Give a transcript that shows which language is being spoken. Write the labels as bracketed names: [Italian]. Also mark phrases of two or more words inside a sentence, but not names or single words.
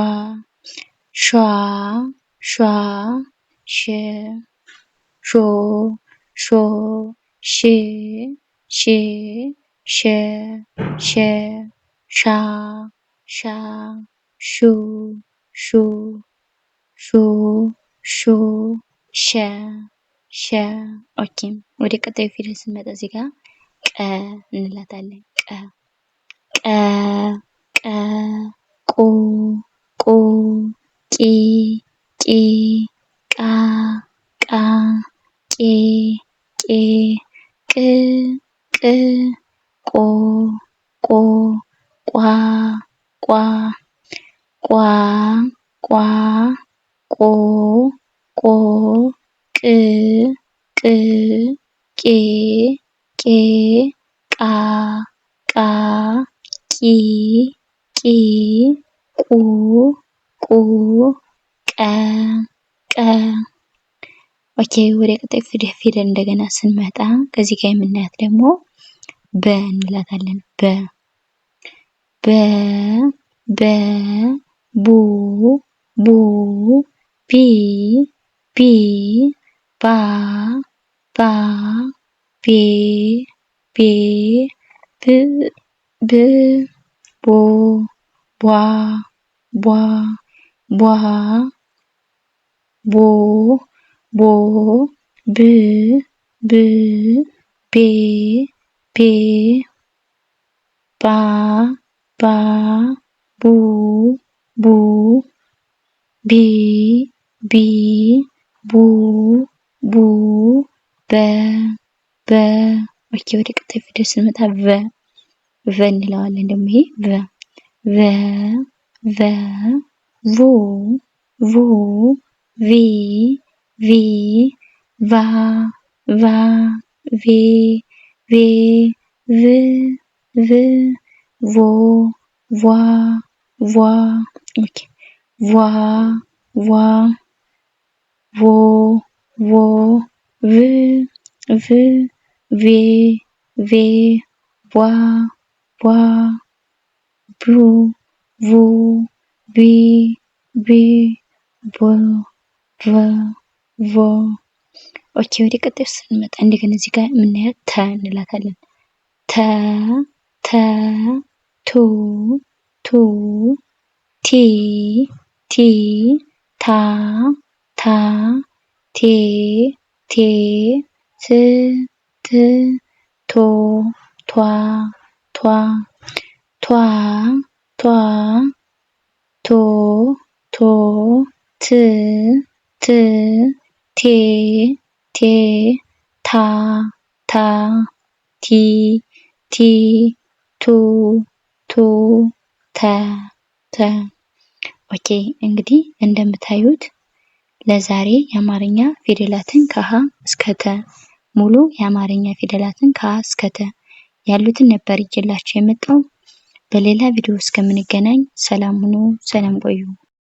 [Amharic] ሿ ሿ ሽ ሾ ሾ ሽ ሽ ሸ ሸ ሻ ሻ ሹ ሹ ሹ ሹ ሸ ሸ ኦኬ ወደ ቀጣዩ ፊደል ስንመጣ እዚህ ጋር ቀ እንላታለን። ቀ ቀ ቀ ቁ ቁ ቂ ቂ ቃ ቃ ቄ ቄ ቅ ቅ ቆ ቆ ቋ ቋ ቋ ቋ ቆ ቆ ቅ ቅ ቄ ቄ ቃ ቃ ቂ ቂ ቁ ቁ ቀ ቀ ኦኬ ወደ ቀጣይ ፊደል እንደገና ስንመጣ ከዚህ ጋር የምናያት ደግሞ በ እንላታለን። በ በ በ ቡ ቡ ቢ ቢ ባ ባ ቤ ቤ ብ ብ ቦ ቧ ቧ ቧ ቦ ቦ ብ ብ ቤ ቤ ባ ባ ቡ ቡ ቢ ቢ ቡ ቡ በ በ ኦኬ ወደ ቀጣይ ፊደል ስንመጣ ቨ እንለዋለን። ደግሞ ይሄ ቨ ቨ ቮ ቮ ቪ ቪ ቫ ቫ ቬ ቬ ቭ ቭ ቮ ቫ ቫ ኦኬ ቫ ቫ ቮ ቮ ቭ ቭ ቬ ቬ ቧ ቧ ቡ ቡ ቢ ቢ ቦ ቮ ቮ ኦኬ ወደ ቀጣዩ ስንመጣ እንደገና እዚህ ጋር የምናያት ተ እንላታለን። ተ ተ ቱ ቱ ቲ ቲ ታ ታ ቴ ቴ ት ት ቶ ቷ ቷ ቷ ቷ ቶ ቶ ት ት ቴ ቴ ታ ታ ቲ ቲ ቱ ቱ ተ ተ ኦኬ እንግዲህ እንደምታዩት ለዛሬ የአማርኛ ፊደላትን ከሀ እስከ ተ ሙሉ የአማርኛ ፊደላትን ከሀ እስከ ተ ያሉትን ነበር ይዤላችሁ የመጣው። በሌላ ቪዲዮ እስከምንገናኝ ሰላም ሁኑ፣ ሰላም ቆዩ።